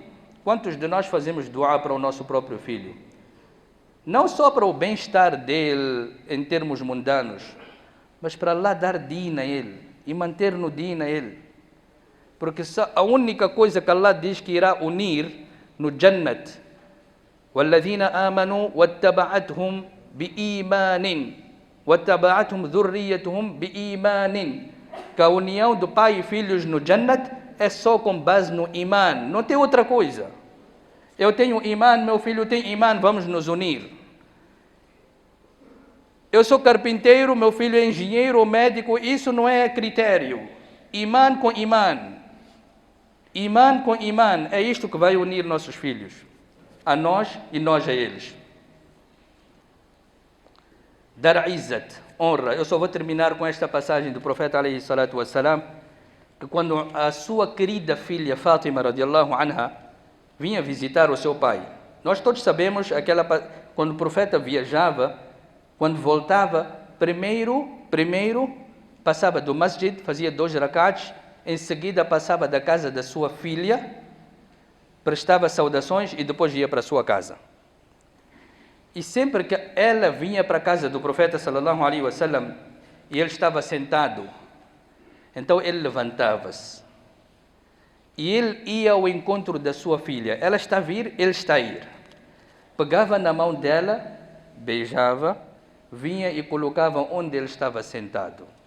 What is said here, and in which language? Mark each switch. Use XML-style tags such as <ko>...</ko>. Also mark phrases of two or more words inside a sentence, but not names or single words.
<pt>Quantos de nós fazemos doar para o nosso próprio filho? Não só para o bem-estar dele em termos mundanos, mas para Allah dar din a ele e manter no din a ele. Porque a única coisa que Allah diz que irá unir no Jannat,</pt> <ar>وَالَّذِينَ آمَنُوا وَاتَّبَعَتْهُمْ بِإِيمَانٍ وَاتَّبَعَتْهُمْ ذُرِّيَّتُهُمْ بِإِيمَانٍ,</ar> <pt>que a união do pai e filhos no Jannat é só com base no iman, não tem outra coisa. Eu tenho iman, meu filho tem iman, vamos nos unir. Eu sou carpinteiro, meu filho é engenheiro ou médico, isso não é critério. Iman com iman. Iman com iman, é isto que vai unir nossos filhos, a nós e nós a eles. Dar izzat, honra. Eu só vou terminar com esta passagem do profeta</pt> <ar>عليه الصلاة والسلام,</ar> <pt>que quando a sua querida filha Fátima</pt> <ar>رضي الله عنها</ar> <pt>vinha visitar o seu pai, nós todos sabemos quando o profeta viajava, quando voltava, primeiro passava do masjid, fazia 2 rakats, em seguida passava da casa da sua filha, prestava saudações e depois ia para a sua casa. E sempre que ela vinha para a casa do profeta</pt> <ar>صلى الله عليه وسلم</ar> <pt>e ele estava sentado, então ele levantava-se e ele ia ao encontro da sua filha. Ela está a vir, ele está a ir. Pegava na mão dela, beijava, vinha e colocava onde ele estava sentado.</pt>